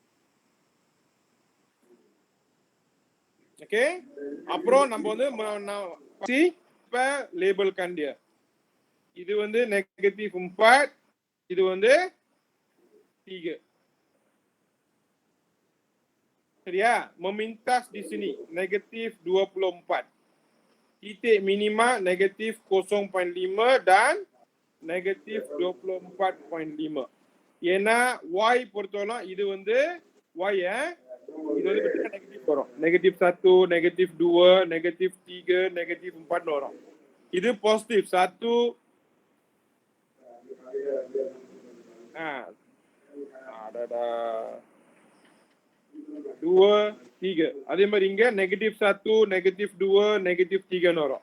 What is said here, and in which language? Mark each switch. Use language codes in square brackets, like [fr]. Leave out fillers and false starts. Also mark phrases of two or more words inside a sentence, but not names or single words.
[ta] ஓகே அப்புறம் நம்ம வந்து இப்ப லேபிள் கண்டிய இது வந்து நெகட்டிவ் 4 இது வந்து 3 சரியா? [ms] memintas di sini negatif 24 titik minima negatif 0.5 dan negatif 24.5. [ta] ஏன்னா y பொறுத்தவரை இது வந்து y இது வந்து நெகட்டிவ் வரும். நெகட்டிவ் 1 நெகட்டிவ் 2 நெகட்டிவ் 3 நெகட்டிவ் 4 வரும். இது பாசிட்டிவ் 1 அடடா 2 3 அதே மாதிரி இங்க நெகட்டிவ் 1 நெகட்டிவ் 2 நெகட்டிவ் 3 வரும்.